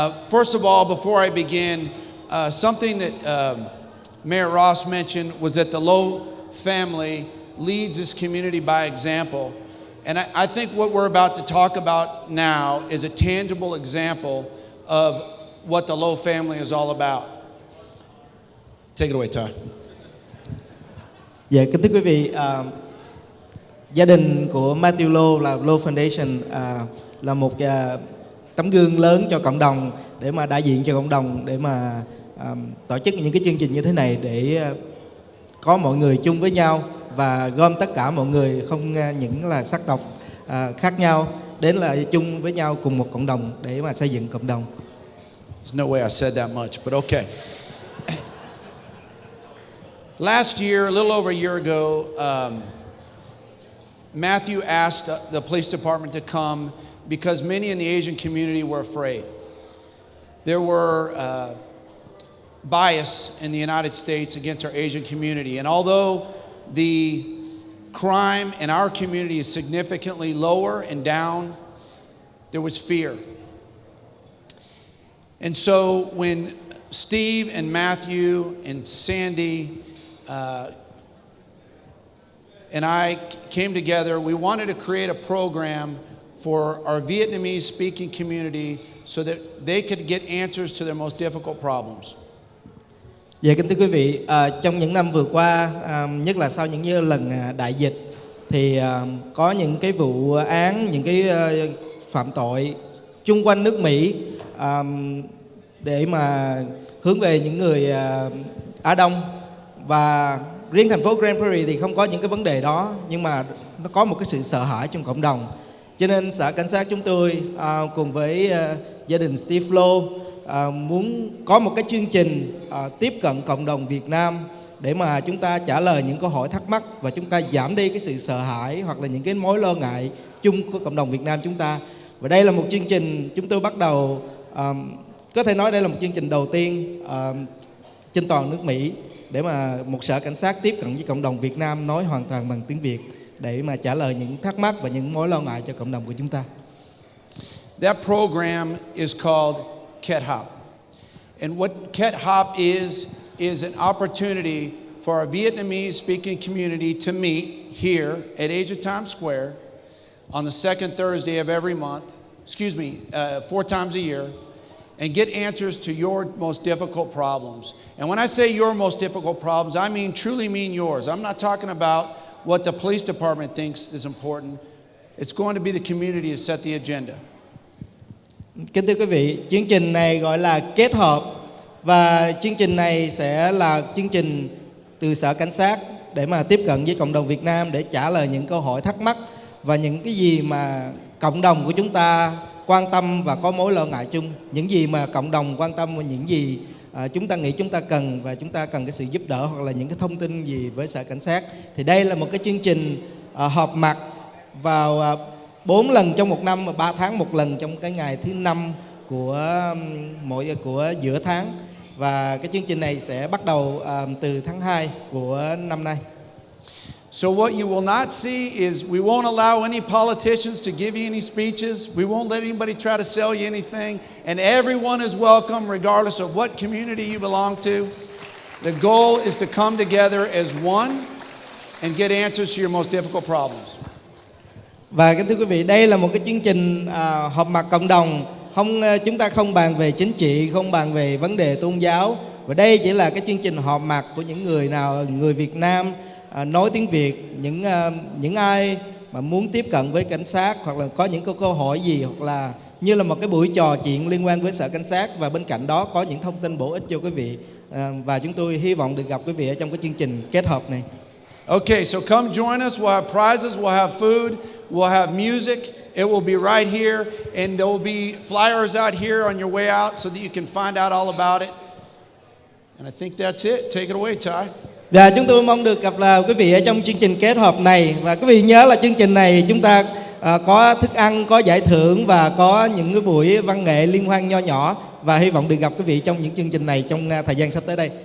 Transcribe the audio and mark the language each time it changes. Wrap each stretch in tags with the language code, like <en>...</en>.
<en>First of all, before I begin, something that Mayor Ross mentioned was that the Lowe family leads this community by example. And I think what we're about to talk about now is a tangible example of what the Lowe family is all about. Take it away, Ty.</en> <vi>Dạ, kính thưa quý vị, gia đình của Matthew Lowe là Lowe Foundation là một tấm gương lớn cho cộng đồng, để mà đại diện cho cộng đồng, để mà tổ chức những cái chương trình như thế này để có mọi người chung với nhau và gom tất cả mọi người, không những là sắc tộc khác nhau, đến là chung với nhau cùng một cộng đồng để mà xây dựng cộng đồng.</vi> <en>There's no way I said that much, but okay. Last year, a little over a year ago, Matthew asked the police department to come because many in the Asian community were afraid. There were bias in the United States against our Asian community. And although the crime in our community is significantly lower and down, there was fear. And so when Steve and Matthew and Sandy and I came together, we wanted to create a program for our Vietnamese speaking community so that they could get answers to their most difficult problems.</en> <vi>Dạ, kính thưa quý vị, trong những năm vừa qua, nhất là sau những lần đại dịch, thì có những cái vụ án, những cái phạm tội chung quanh nước Mỹ để mà hướng về những người Á Đông. Và riêng thành phố Grand Prairie thì không có những cái vấn đề đó, nhưng mà nó có một cái sự sợ hãi trong cộng đồng. Cho nên sở cảnh sát chúng tôi cùng với gia đình Steve Lowe muốn có một cái chương trình tiếp cận cộng đồng Việt Nam để mà chúng ta trả lời những câu hỏi thắc mắc và chúng ta giảm đi cái sự sợ hãi hoặc là những cái mối lo ngại chung của cộng đồng Việt Nam chúng ta. Và đây là một chương trình chúng tôi bắt đầu, có thể nói đây là một chương trình đầu tiên trên toàn nước Mỹ để mà một sở cảnh sát tiếp cận với cộng đồng Việt Nam nói hoàn toàn bằng tiếng Việt để mà trả lời những thắc mắc và những mối lo ngại cho cộng đồng của chúng ta.</vi> <en>That program is called Ket Hop. And what Ket Hop is an opportunity for our Vietnamese speaking community to meet here at Asia Times Square on the second Thursday of every month, 4 times a year, and get answers to your most difficult problems. And when I say your most difficult problems, I truly mean yours. I'm not talking about what the police department thinks is important. It's going to be the community to set the agenda.</en> <vi>Kính thưa quý vị, chương trình này gọi là kết hợp, và chương trình này sẽ là chương trình từ sở cảnh sát để mà tiếp cận với cộng đồng Việt Nam để trả lời những câu hỏi thắc mắc và những cái gì mà cộng đồng của chúng ta quan tâm và có mối lo ngại chung, những gì mà cộng đồng quan tâm và những gì chúng ta nghĩ chúng ta cần và chúng ta cần cái sự giúp đỡ hoặc là những cái thông tin gì với sở cảnh sát. Thì đây là một cái chương trình họp mặt vào 4 lần trong một năm và 3 tháng một lần trong cái ngày thứ 5 của giữa tháng. Và cái chương trình này sẽ bắt đầu từ tháng 2 của năm nay.</vi> <en>So what you will not see is we won't allow any politicians to give you any speeches. We won't let anybody try to sell you anything. And everyone is welcome regardless of what community you belong to. The goal is to come together as one and get answers to your most difficult problems.</en> <vi>Và kính thưa quý vị, đây là một cái chương trình họp mặt cộng đồng. Chúng ta không bàn về chính trị, không bàn về vấn đề tôn giáo. Và đây chỉ là cái chương trình họp mặt của những người Việt Nam nói tiếng Việt, những ai mà muốn tiếp cận với cảnh sát hoặc là có những câu hỏi gì, hoặc là như là một cái buổi trò chuyện liên quan với sở cảnh sát, và bên cạnh đó có những thông tin bổ ích cho quý vị, và chúng tôi hy vọng được gặp quý vị ở trong cái chương trình kết hợp này.</vi> <en>Okay, so come join us. We'll have prizes, we'll have food, we'll have music. It will be right here, and there will be flyers out here on your way out so that you can find out all about it. And I think that's it. Take it away, Ty.</en> <vi>Và chúng tôi mong được gặp quý vị ở trong chương trình kết hợp này. Và quý vị nhớ là chương trình này chúng ta có thức ăn, có giải thưởng và có những cái buổi văn nghệ liên hoan nho nhỏ. Và hy vọng được gặp quý vị trong những chương trình này trong thời gian sắp tới đây.</vi>